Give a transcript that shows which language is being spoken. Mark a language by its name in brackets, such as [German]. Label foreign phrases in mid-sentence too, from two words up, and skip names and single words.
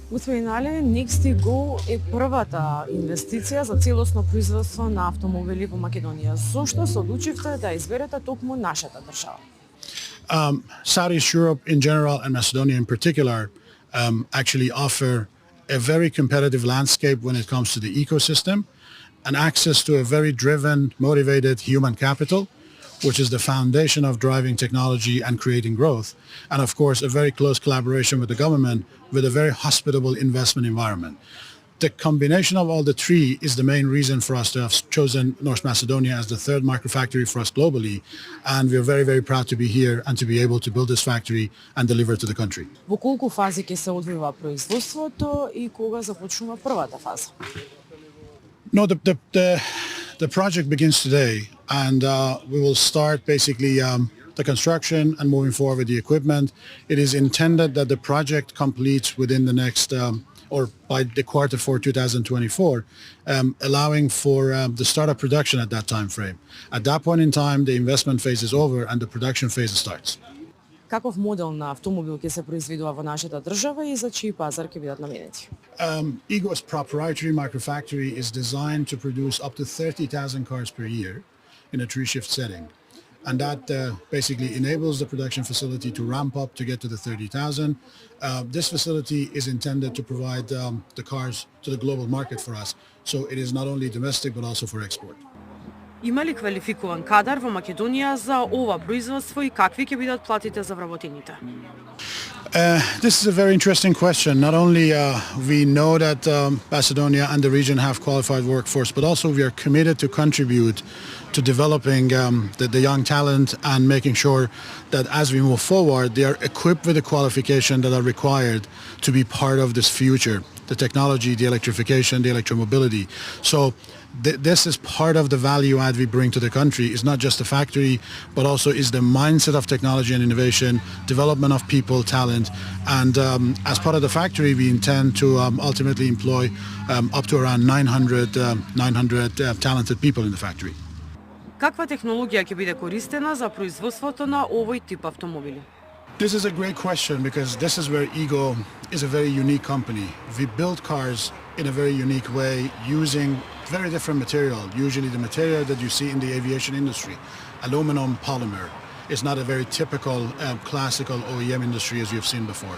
[Macedonian] Господин Але, Next2Go е првата инвестиција за целосно производство на автомобили во Македонија. Зошто се одлучивте да изберете токму нашата држава? [English] Southeast Europe in general and Macedonia in particular actually offer a very competitive landscape when it comes to the ecosystem and access to a very driven, motivated human capital, which is the foundation of driving technology and creating growth. And of course, a very close collaboration with the government with a very hospitable investment environment. The combination of all the three is the main reason for us to have chosen North Macedonia as the third microfactory for us globally. And we're very, very proud to be here and to be able to build this factory and deliver to the country. [Macedonian] Во колку фази ќе се одвива производството и кога започнува првата фаза? [English] No, the project begins today, and we will start basically the construction and moving forward with the equipment. It is intended that the project completes within the next or by the quarter for 2024, allowing for the start of production at that time frame. At that point in time, the investment phase is over and the production phase starts. [Macedonian] Каков модел на автомобил ќе се произведува во нашата држава и за чиј пазар ќе бидат наменети? [English] Ego's proprietary microfactory is designed to produce up to 30,000 cars per year in a three-shift setting. And that basically enables the production facility to ramp up to get to the 30,000. This facility is intended to provide the cars to the global market for us. So it is not only domestic but also for export. [Macedonian] Има ли квалификуван кадар во Македонија за ова производство и какви ќе бидат платите за вработените? [English] This is a very interesting question. Not only we know that Macedonia and the region have qualified workforce, but also we are committed to contribute to developing the young talent and making sure that as we move forward, they are equipped with the qualification that are required to be part of this future, the technology, the electrification, the electromobility. So this is part of the value add we bring to the country. It's not just the factory, but also is the mindset of technology and innovation, development of people, talent. And as part of the factory, we intend to ultimately employ up to around 900 talented people in the factory. [Macedonian] Каква технологија ќе биде користена за производството на овој тип автомобили? [English] This is a great question because this is where Ego is a very unique company. We build cars in a very unique way using very different material. Usually the material that you see in the aviation industry, aluminum polymer, is not a very typical classical OEM industry as you've seen before.